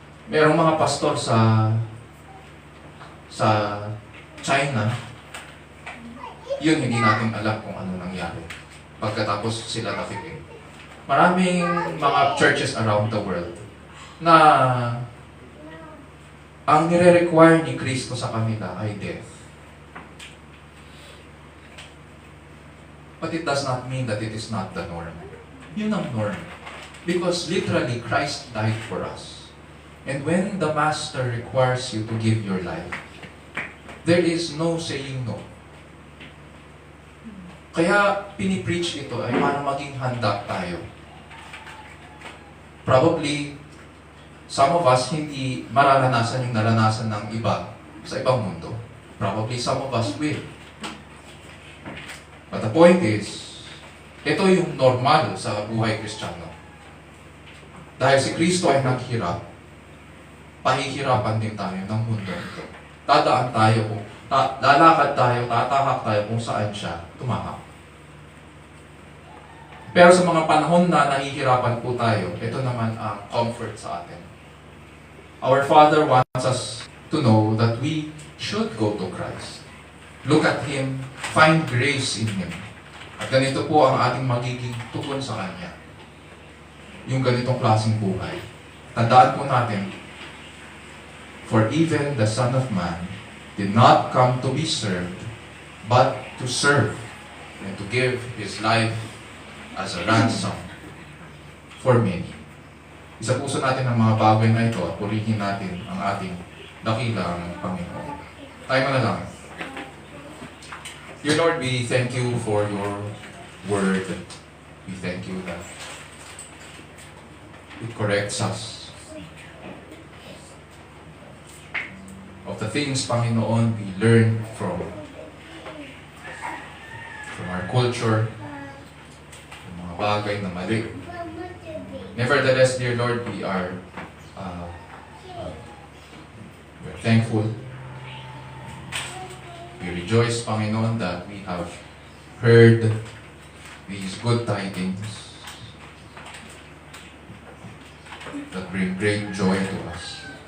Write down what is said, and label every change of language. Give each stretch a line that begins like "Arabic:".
Filipino: Merong mga pastor sa China, yun hindi natin alam kung ano nangyari pagkatapos sila nakikin. Maraming mga
English: churches around the world
Filipino: na ang nire-require ni Kristo sa kanila ay death.
English: But it does not mean that it is not the norm.
Filipino: Yun ang norm.
English: Because literally, Christ died for us. And when the Master requires you to give your life, there is no saying no.
Filipino: Kaya pinipreach ito ay para maging handa tayo.
English: Probably, some of us
Filipino: hindi mararanasan yung naranasan ng iba sa ibang mundo.
English: Probably some of us will. But the point is,
Filipino: ito yung normal sa buhay Kristiyano. Dahil si Kristo ay naghirap, pahihirapan din tayo ng mundo ito. Dadaan tayo, lalakad tayo, tatahak tayo kung saan siya tumahak. Pero sa mga panahon na nahihirapan po tayo, ito naman ang comfort sa atin.
English: Our Father wants us to know that we should go to Christ. Look at Him, find grace in Him.
Filipino: At ganito po ang ating magiging tugon sa Kanya. Yung ganitong klaseng buhay. Tandaan po natin,
English: for even the Son of Man did not come to be served, but to serve and to give His life as a ransom for many.
Filipino: Isa puso natin ang mga bagay na ito at purihin natin ang ating dakilang Panginoon. Tayo manalangin.
English: Dear Lord, we thank you for your word. We thank you that it corrects us. Of the things, Panginoon, we learn from our
Filipino: culture, yung mga bagay na mali.
English: Nevertheless, dear Lord, we're thankful. We rejoice, Panginoon, that we have heard these good tidings that bring great joy to us.